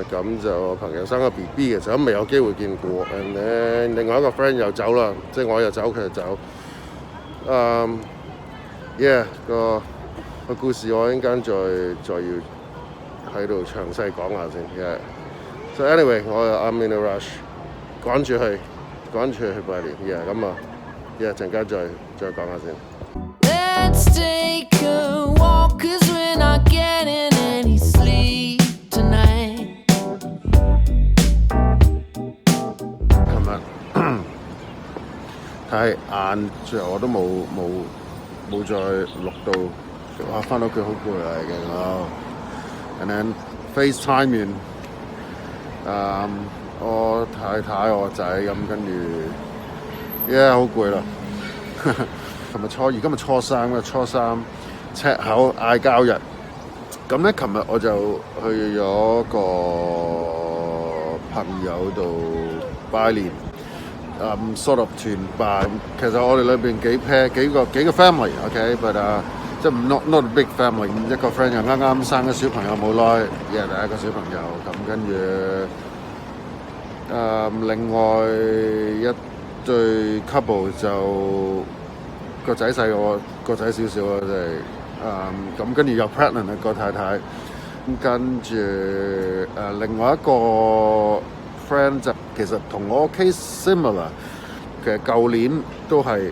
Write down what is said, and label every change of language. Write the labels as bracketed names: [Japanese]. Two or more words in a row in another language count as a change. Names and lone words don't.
[Cantonese] 咁就我朋友生個 BB 嘅時候，未有機會見過。另外一個 friend 又走啦，即係我又走，佢又走。個故事我陣間再要喺度詳細講下先。 [English] So anyway，I'm in a rush， [Cantonese] 趕住去拜年。咁啊，陣間再講下先。 [English] Let's take a walk, 'cause we're not getting any sleep tonight. [Cantonese] 琴日太晏，最後我都冇再錄到。哇！翻到屋企好攰啦，已經 [English] And then FaceTime [Cantonese] 完，我太太我仔咁，跟住好攰啦。琴日初二，今日初三啦，初三赤口嗌交日。咁咧，琴日我就去咗個朋友度拜年 ， [English] sort of [Cantonese] 團拜。其實我哋裏邊幾個 [English] family，OK，but [Cantonese] 即係 [English] not a big family， [Cantonese] 一個 friend 又啱生咗小朋友冇耐，第一個小朋友咁，跟住另外一對 couple 就個仔細我個仔少少啦，即係咁跟住又 pregnant 個太太，咁跟住另外一個 friend 就其實同我 [English] case similar， [Cantonese] 其實舊年都係。